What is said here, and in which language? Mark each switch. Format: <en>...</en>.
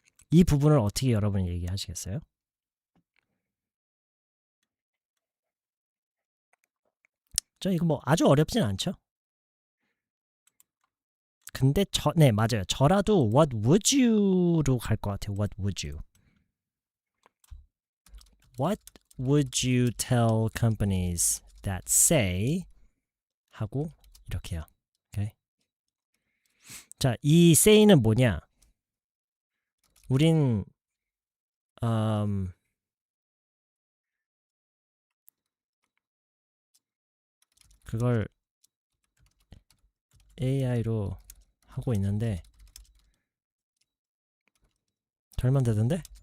<ko>이 부분을 어떻게 여러분이 얘기하시겠어요? 저 이거 뭐 아주 어렵진 않죠? 근데 네, 맞아요. 저라도</ko> <en>what would you</en> <ko>로 갈 것 같아요.</ko> <en>What would you? What would you tell companies that say</en> <ko>하고 이렇게요. 오케이. 자, 이 say는 뭐냐? 우린 그걸 AI로 하고 있는데 잘 만들던데?</ko>